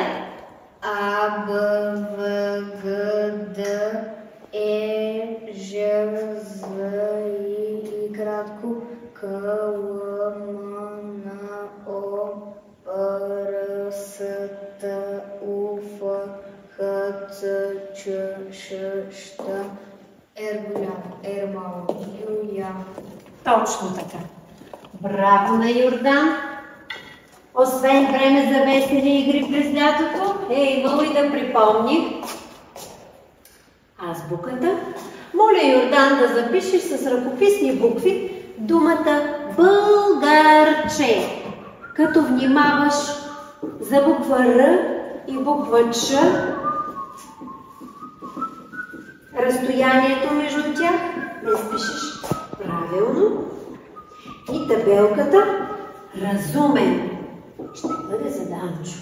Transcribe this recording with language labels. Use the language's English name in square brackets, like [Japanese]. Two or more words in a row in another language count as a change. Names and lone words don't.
[Bulgarian] А, Б, В, Г, Д, Е, Ж, З, И кратко, К, Л, М, Н, О, П, Р, С, Т, У, Ф, Х, Ц, Ч, Ш, Щ, Р голям, Р малък, Ю, Я. Точно така. Браво на Йордан! Освен време за весели игри през лятото, е имало и да припомни азбуката. Моля Йордан да запишеш с ръкописни букви думата Българче, като внимаваш за буква Р и буква Ч, разстоянието между тях да изпишеш правилно и табелката разумен ще бъде за Данчо.